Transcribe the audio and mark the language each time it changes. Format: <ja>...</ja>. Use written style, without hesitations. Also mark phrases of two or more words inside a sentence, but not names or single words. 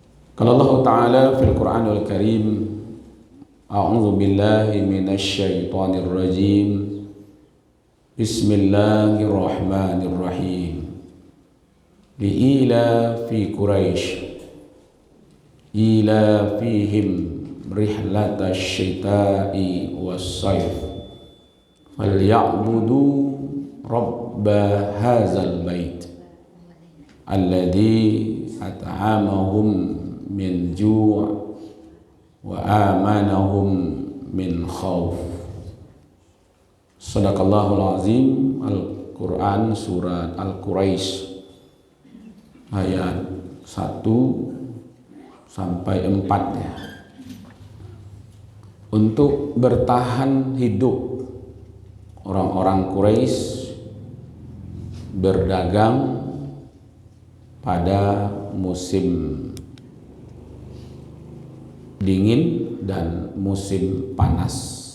<ar>قال الله تعالى في القرآن الكريم، أعوذ بالله من الشيطان الرجيم. بسم الله الرحمن الرحيم. لإيلاف قريش إيلافهم رحلة الشتاء والصيف فليعبدوا رب هذا البيت الذي أطعمهم من جوع وآمنهم من خوف. صدق الله العظيم.</ar> <id>Al-Quran surat Al-Quraisy ayat 1 sampai 4 ya. Untuk bertahan hidup, orang-orang Quraisy berdagang pada musim dingin dan musim panas.</id>